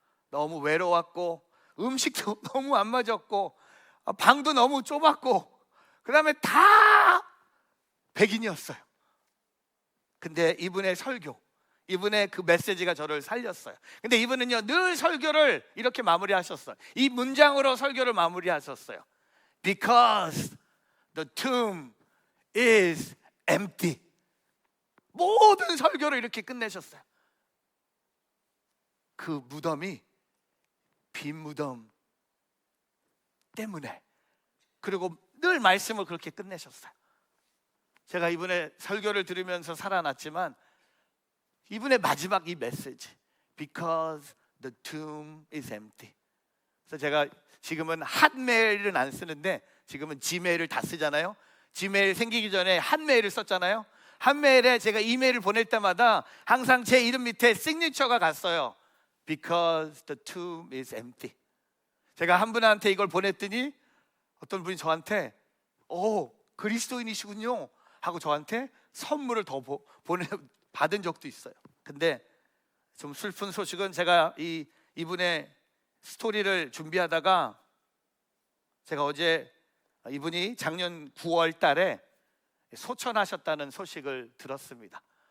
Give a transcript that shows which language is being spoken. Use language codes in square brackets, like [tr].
[ko] 너무 외로웠고, 음식도 너무 안 맞았고, 방도 너무 좁았고, 그 다음에 다 백인이었어요. 근데 이분의 설교, 이분의 그 메시지가 저를 살렸어요. 근데 이분은요, 늘 설교를 이렇게 마무리하셨어요. 이 문장으로 설교를 마무리하셨어요. [en] Because the tomb is empty. [ko] 모든 설교를 이렇게 끝내셨어요. 그 무덤이 빈 무덤 때문에. 그리고 늘 말씀을 그렇게 끝내셨어요. 제가 이분의 설교를 들으면서 살아났지만, 이분의 마지막 이 메시지, [en] Because the tomb is empty. [ko] 그래서 제가 지금은 핫메일은 안 쓰는데 지금은 지메일을 다 쓰잖아요. 지메일 생기기 전에 핫메일을 썼잖아요. 핫메일에 제가 이메일을 보낼 때마다 항상 제 이름 밑에 시그니처가 갔어요. [en] Because the tomb is empty. [ko] 제가 한 분한테 이걸 보냈더니 어떤 분이 저한테 그리스도인이시군요 하고 저한테 선물을 더 받은 적도 있어요. 근데 좀 슬픈 소식은, 제가 이분의 스토리를 준비하다가 제가 어제 이분이 작년 9월 달에 소천하셨다는 소식을 들었습니다.